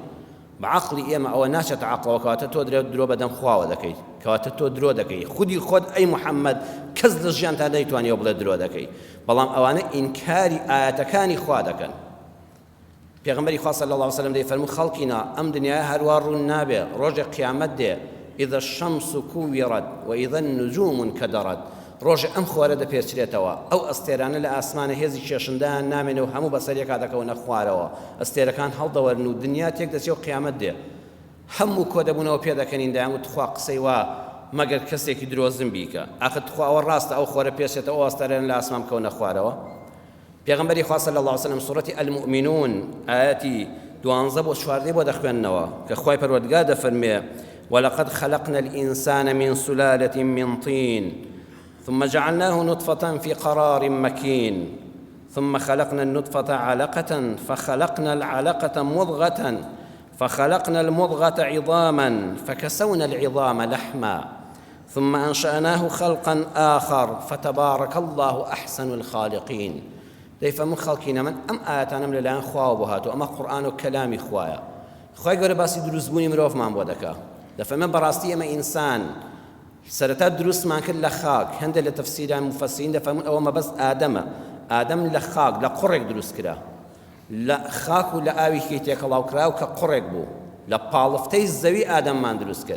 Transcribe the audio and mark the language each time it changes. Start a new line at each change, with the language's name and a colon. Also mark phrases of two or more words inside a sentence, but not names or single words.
Central Kurdish: بە عەقڵی ئێمە ئەوە ناچێتە عەقڵەوە، کەواتە تۆ درۆ بەدەم خواوە دەکەیت، کەواتە تۆ درۆ دەکەی. خودی خۆت ئەی محەممەد کەس لە ژیانتا نەیتوانێ بڵێ درۆ دەکەی، بەڵام ئەوانە ئینکاری ئاەتەکانی خوا دەکەن. پێغەمبەری خوا
Arabic: صلی الله علیه وسلم
Central Kurdish: دەیفەرموو خەڵقینا ئەم دنیای هەروە ڕوون نابێ، ڕۆژێ قیامەت دێ
Arabic: إذا الشمس كورت وإذا النجوم انكدرت.
Central Kurdish: ڕۆژێ ئەم خۆرە دەپێچرێتەوە، ئەو ئەستێرانە لە ئاسمانە هێزی کێشندایان نامێنێ و هەموو بەسەرێکا دەکەونە خوارەوە، ئەستێرەکان هەڵدەوەرن و دنیا تێک دەچێ و قیامەت دێ. هەموو کۆ دەبوونەوە پێ دەکەنین دایانوت خوا قسەی وا مەگەر کەسێکی درۆزن بیکە. ئاخر خواوە ڕاستە ئەو خۆرە پێچێتەوە ئەو ئەستێران لە ئاسمان بکەونە خوارەوە. پێغەمبەری خوا
Arabic: صلی الله علیه وسلم
Central Kurdish: سوورەتی المؤمنون ئاەتی 12 بۆ 14 بۆ دەخوێننەوە کە خوای پەروەردگار دەفەرمێ
Arabic: ولقد خلقنا الإنسان من سلالة من طين ثم جعلناه نطفة في قرار مكين ثم خلقنا النطفة علقة فخلقنا العلقة مضغة فخلقنا المضغة عظاما فكسونا العظام لحما ثم أنشأناه خلقا آخر فتبارك الله أحسن الخالقين.
Central Kurdish: دەیفەرموو خەڵکینە من ئەم ئاەتانەم لەلایەن خواوە بۆ هاتووە، ئەمە قورئان و کەلامی خوایە. خوای گەورە باسی دروستبوونی مرۆڤمان بۆ دەکا. دەفەرمێ بەڕاستی ئێمە ئینسان سەرەتا دروستمان کرد لە خاک. هەندێک لە تەفسیران مفەسرین دەفەرمون ئەوە مەبەست ئادەمە. ئادەم لە خاک لە قوڕێک دروست کرا، لە خاک و لە ئاویکی تێکەڵاو کراو کە قوڕێک بوو، لە پاڵفتەی زەوی ئادەممان دروست کرد.